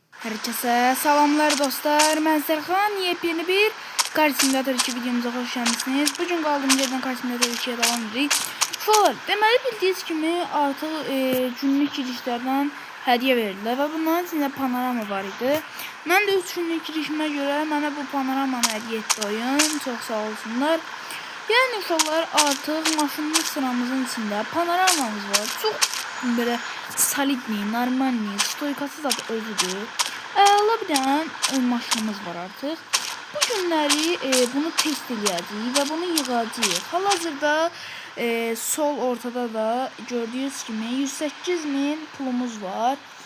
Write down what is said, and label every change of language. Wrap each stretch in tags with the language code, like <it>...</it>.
<tr>Herkese selamlar dostlar. Ben Serkan. Yepyeni bir Car Simulator 2 videomuza hoş geldiniz. Bugün kaldığımız yerden Car Simulator 2'ye devam edirik. Falan.</tr> <az>Deməli bildiğiniz kimi artıq günlük girişlərdən hədiyyə verirlər və bunların içində panorama var idi. Mən də 3 günlük girişimə görə mənə bu panoramanı hədiyyə etdi oyun. Çox sağ olsunlar. Yəni uşaqlar artıq maşınlı sıramızın içində panoramamız var. Çox belə solidni, normalni, stoykası da özüdür. Əla bir dənə maşınımız var artıq. Bu günləri bunu test edəcəyik və bunu yığacağıq. Hal-hazırda sol ortada da gördüyünüz kimi 108.000 pulumuz var.</az>